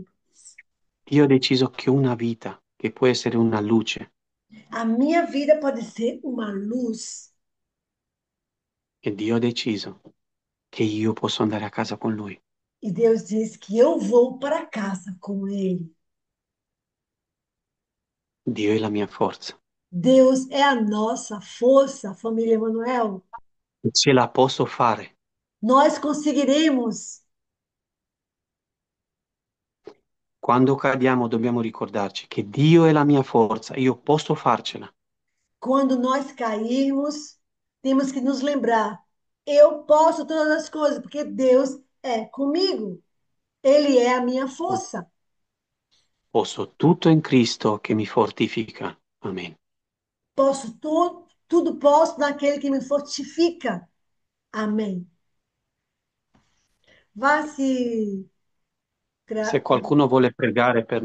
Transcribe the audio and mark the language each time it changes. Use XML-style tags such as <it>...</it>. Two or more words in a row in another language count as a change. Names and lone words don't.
<it>Dio ha deciso che una vita, che può essere una luce,</it> <pt>A minha vida pode ser uma luz.</pt> <it>e Dio ha deciso che io posso andare a casa con lui.</it> <pt>E Deus diz que eu vou para casa com Ele.</pt> <it>Dio è la mia forza.</it> <pt>Deus é a nossa força, família Emanuel. E ce la posso fare. Nós conseguiremos.</pt> <it>Quando cadiamo dobbiamo ricordarci che Dio è la mia forza, io posso farcela.</it> <pt>Quando nós cairmos, temos que nos lembrar: eu posso todas as coisas, porque Deus é comigo. Ele é a minha força.</pt> <it>Posso tutto in Cristo che mi fortifica. Amen.</it> <pt>Posso tudo, tudo posso naquele que me fortifica. Amém. Vá se</pt> <it>Se qualcuno vuole pregare per noi,</it>